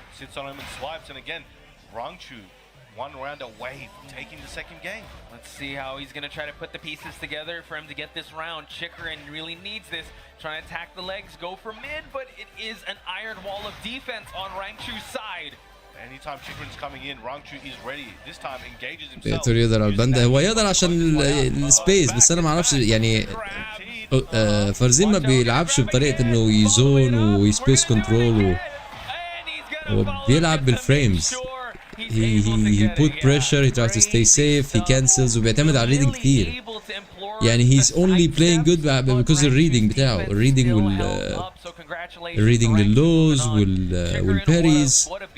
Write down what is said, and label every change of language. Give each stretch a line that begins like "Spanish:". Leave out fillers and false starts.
English: Sits on him and swipes, and again, Rangchu one round away from taking the second game. Let's see how he's going to try to put the pieces together for him to get this round. Chikrin really needs this. Trying to attack the legs, go for mid, but it is an iron wall of defense on Rangchu's side. Anytime Chikrin's coming in, Rangchu is ready. This time engages himself.
Arabic: بيقدر يقدر على الباندا. هو يقدر عشان السبيس، بس انا ما اعرفش يعني فارزين ما بيلعبش بطريقة انه يزون ويسبيس كنترول هو بيلعب بالفريمز.
English: he put pressure, he tries to stay safe, he cancels
Arabic: وبيعتمد على الريدنج كتير. يعني
English: he's only playing good because
Arabic: الريدنج بتاعه، الريدنج الريدنج لللوز والباريز.